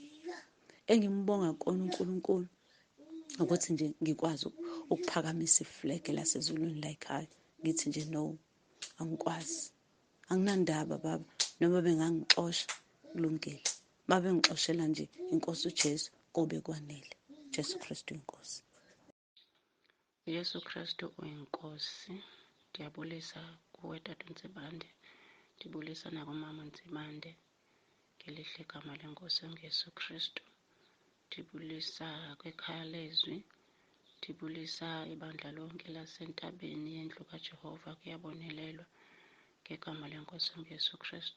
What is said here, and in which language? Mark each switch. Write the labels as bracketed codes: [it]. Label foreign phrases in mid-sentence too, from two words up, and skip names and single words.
[zu] Engimbonga kona uNkulunkulu ukuthi nje ngikwazi ukuphakamisa iflegi lasezulwini la ekhaya. Ngithi nje no, angikwazi, anginandaba baba, noma bengangixosha kulungile. Babengixoshela nje inkosi uJesu kube kwanele. Jesu Kristu inkosi. [xh] Yesu Kristu uyinkosi. Ndiyabulisa kuwe Tata uNtsibande, ndibulisa nakumama uNtsibande ngelihle gama lenkosi enguYesu Kristu. Ndibulisa kwekhaya leZwi, ndibulisa ibandla lonke lasentabeni yendlu kaJehova kuyabonelelwa ngegama lenkosi enguYesu Kristu.